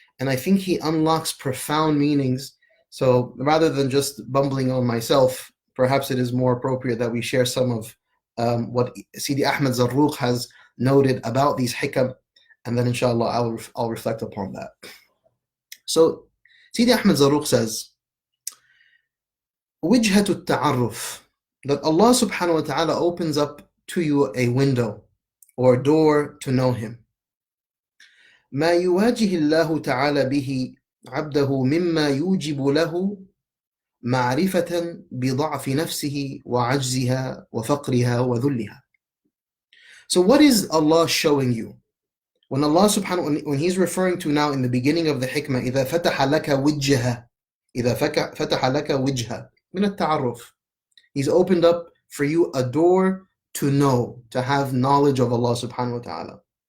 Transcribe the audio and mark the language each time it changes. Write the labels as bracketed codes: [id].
[en] And I think he unlocks profound meanings. So rather than just bumbling on myself, perhaps it is more appropriate that we share some of what Sidi Ahmed Zarruq has noted about these hikam, and then inshallah I'll reflect upon that. So Sidi Ahmed Zarruq says, [ar] وجهة التعرف, [en] that Allah subhanahu wa ta'ala opens up to you a window or door to know Him. [ar] ما يواجه الله تعالى به عبده مما يوجب له معرفة بضعف نفسه وعجزها وفقرها وذلها. [en] So what is Allah showing you? When Allah subhanahu, when He's referring to now in the beginning of the hikmah, [ar] إذا فتح لك وجهة, إذا فتح لك وجهة من التعرف, [en] He's opened up for you a door to know, to have knowledge of Allah subhanahu wa ta'ala.